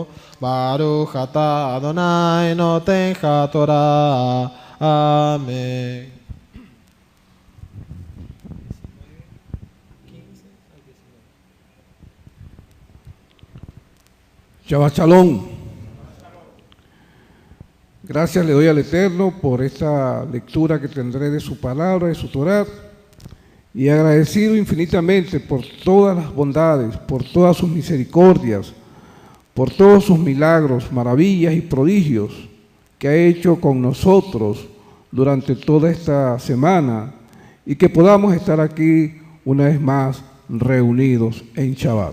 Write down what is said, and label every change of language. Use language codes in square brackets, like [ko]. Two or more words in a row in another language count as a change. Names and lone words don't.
[he] ברוך אתה אדני נותן התורה. [es] Amén. [he] שבת שלום. [es] Gracias le doy al Eterno por esta lectura que tendré de su palabra, de su Torah, y agradecido infinitamente por todas las bondades, por todas sus misericordias, por todos sus milagros, maravillas y prodigios que ha hecho con nosotros durante toda esta semana, y que podamos estar aquí una vez más reunidos en Shabbat.